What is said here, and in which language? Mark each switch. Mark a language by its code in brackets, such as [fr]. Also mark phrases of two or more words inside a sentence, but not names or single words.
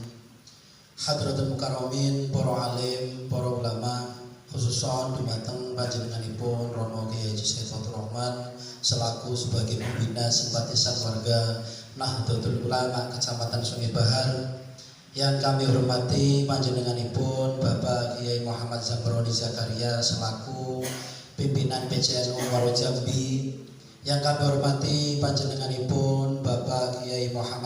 [ar] حضرات المكرمين, [id] para alim, para ulama, [jv] khususon dumateng panjenenganipun [id] Romo Kyai Haji Saiful Rahman selaku sebagai pembina simpatisan warga Nahdlatul Ulama Kecamatan Sungai Bahar, yang kami hormati panjenenganipun Bapak Kiai Muhammad Zamroni Zakaria selaku pimpinan PCNU Waro Jambi, yang kami hormati panjenenganipun Bapak Kiai Muhammad